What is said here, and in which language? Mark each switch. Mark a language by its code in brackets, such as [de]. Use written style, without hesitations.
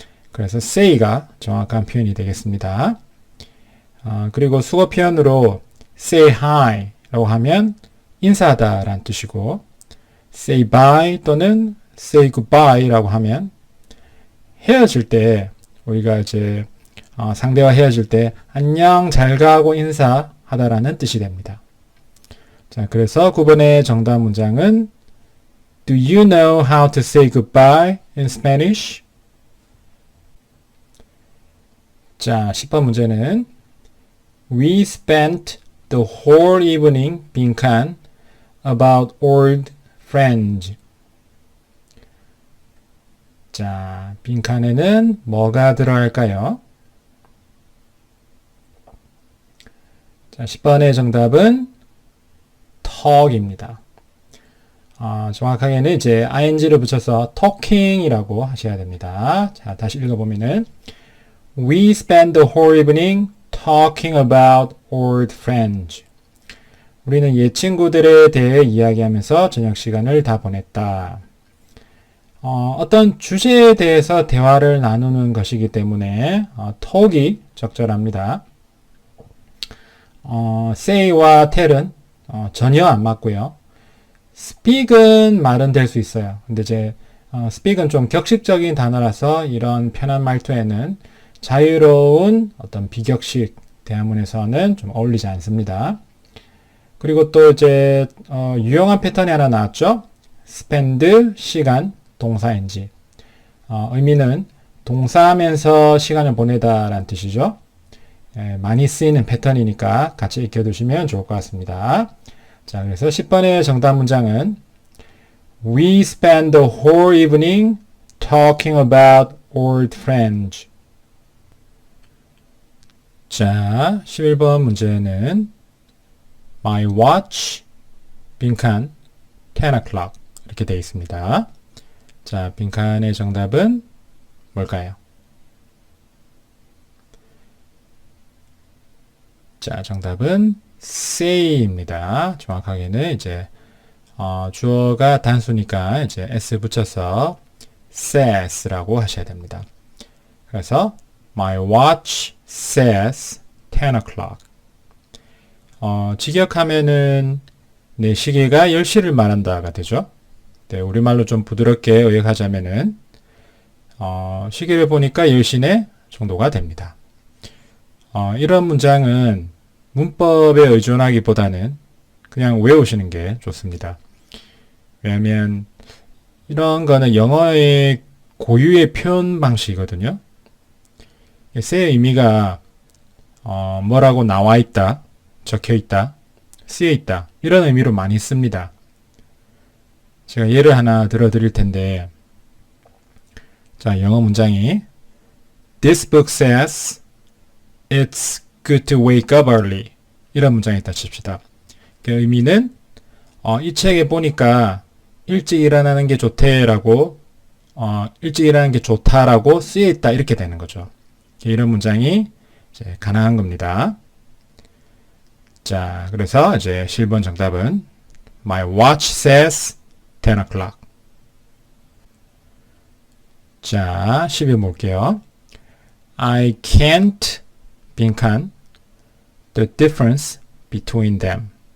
[ko] 그래서 say가 정확한 표현이 되겠습니다. 그리고 수거 표현으로 [en] say hi [ko] 라고 하면 인사하다 라는 뜻이고 [en] say bye [ko] 또는 [en] say goodbye [ko] 라고 하면 헤어질 때 우리가 이제 상대와 헤어질 때 안녕 잘 가고 인사하다라는 뜻이 됩니다. 자, 그래서 9번의 정답 문장은 [en] Do you know how to say goodbye in Spanish? 자, 10번 문제는 We spent the whole evening, 빈칸, about old friends. [ko] 자, 빈칸에는 뭐가 들어갈까요? 자, 10번의 정답은 talk입니다. 정확하게는 이제 ing를 붙여서 talking이라고 하셔야 됩니다. 자, 다시 읽어보면은 [en] We spent the whole evening talking about old friends. [ko] 우리는 옛 친구들에 대해 이야기하면서 저녁 시간을 다 보냈다. 어떤 주제에 대해서 대화를 나누는 것이기 때문에 talk이 적절합니다. say와 tell은 전혀 안 맞고요. speak은 말은 될 수 있어요. 근데 이제 speak은 좀 격식적인 단어라서 이런 편한 말투에는 자유로운 어떤 비격식 대화문에서는 좀 어울리지 않습니다. 그리고 또 이제 유용한 패턴이 하나 나왔죠. spend 시간 동사인지 의미는 동사하면서 시간을 보내다 라는 뜻이죠. 많이 쓰이는 패턴이니까 같이 익혀두시면 좋을 것 같습니다. 자, 그래서 10번의 정답 문장은 [en] We spent the whole evening talking about old friends. [ko] 자, 11번 문제는 [en] My watch, [ko] 빈칸, [en] 10 o'clock [ko] 이렇게 되어 있습니다. 자, 빈칸의 정답은 뭘까요? 자, 정답은 say입니다. 정확하게는 이제 주어가 단수니까 이제 s 붙여서 says라고 하셔야 됩니다. [en] 그래서 My watch says 10 o'clock. [ko] 직역하면은 내 시계가 10시를 말한다가 되죠. 네, 우리말로 좀 부드럽게 의역하자면은 시계를 보니까 10시네 정도가 됩니다. 이런 문장은 문법에 의존하기보다는 그냥 외우시는 게 좋습니다. 왜냐하면 이런 거는 영어의 고유의 표현 방식이거든요. say의 의미가 뭐라고 나와 있다, 적혀 있다, 쓰여 있다 이런 의미로 많이 씁니다. 제가 예를 하나 들어드릴 텐데 자, 영어 문장이 [en] This book says it's good to wake up early. [ko] 이런 문장이 있다 칩시다. 그 의미는 이 책에 보니까 일찍 일어나는 게 좋대라고 일찍 일어나는 게 좋다라고 쓰여 있다 이렇게 되는 거죠. 이런 문장이 이제 가능한 겁니다. 자, 그래서 이제 10번 정답은 [en] My watch says 10 o'clock. [ko] 자, 12번 볼게요. [en] I can't 빈칸 the difference between them.